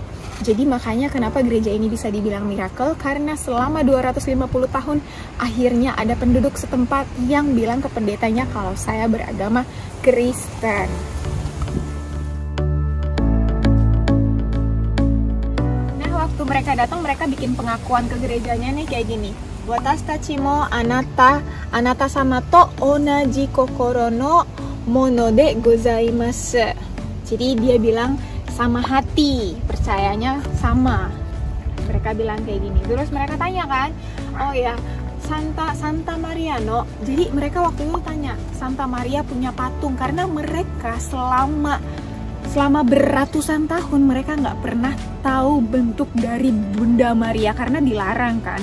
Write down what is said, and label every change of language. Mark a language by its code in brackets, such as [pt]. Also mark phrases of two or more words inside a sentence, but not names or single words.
[id] Jadi makanya kenapa gereja ini bisa dibilang miracle, karena selama 250 tahun akhirnya ada penduduk setempat yang bilang ke pendetanya kalau saya beragama Kristen. Nah, waktu mereka datang, mereka bikin pengakuan ke gerejanya nih kayak gini. [ja] 私たちもあなた様と同じ心の者でございます. [id] Jadi dia bilang sama hati, percayanya sama. Mereka bilang kayak gini. Terus mereka tanya kan, oh ya, Santa Maria no. Jadi mereka waktu itu tanya, Santa Maria punya patung karena mereka selama beratusan tahun mereka nggak pernah tahu bentuk dari Bunda Maria karena dilarang kan.